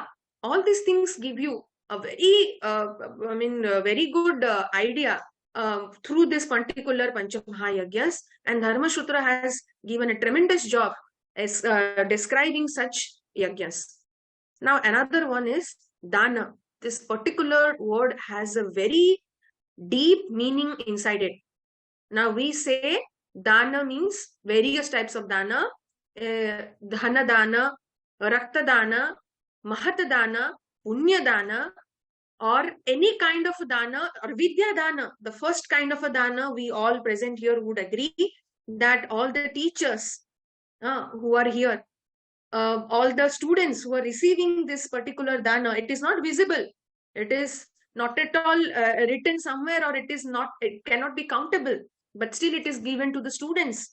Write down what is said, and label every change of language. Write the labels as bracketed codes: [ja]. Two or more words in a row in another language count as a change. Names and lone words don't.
[en] All these things give you a very good idea through this particular Pancha Mahayagyas, and Dharmashastra has given a tremendous job as describing such yagyas. Now another one is dana. This particular word has a very deep meaning inside it. Now we say dana means various types of dana, [sa] dhana dana, rakta dana, mahata dana, punya dana, [en] or any kind of dana, or [sa] vidya dana. [en] The first kind of a dana, we all present here would agree that all the teachers who are here, all the students who are receiving this particular dana, it is not visible. It is not at all written somewhere, or it cannot be countable, but still it is given to the students.